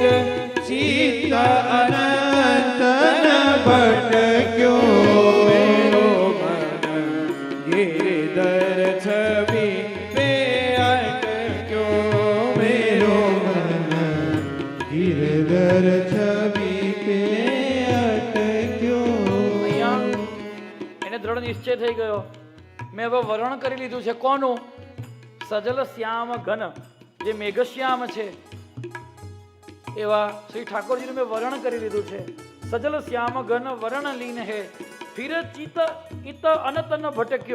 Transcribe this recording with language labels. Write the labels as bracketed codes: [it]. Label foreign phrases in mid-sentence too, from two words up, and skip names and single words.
[bra] चित्त अनंत भटक्यो. मेरो मन गिरधर छवि पे अटक्यो, मेरो मन गिरधर छवि पे अटक्यो. [gu] અહીંયા એને દ્રઢ નિશ્ચય થઈ ગયો, મેં હવે વરણ કરી લીધું છે. કોનું? સજલ શ્યામ ઘન, જે મેઘશ્યામ છે એવા શ્રી ઠાકોરજીનું મેં વરણ કરી લીધું છે. [bra] सजल श्याम घन वरण लीन हे, फिर चित्त इत अनतन भटक्यो.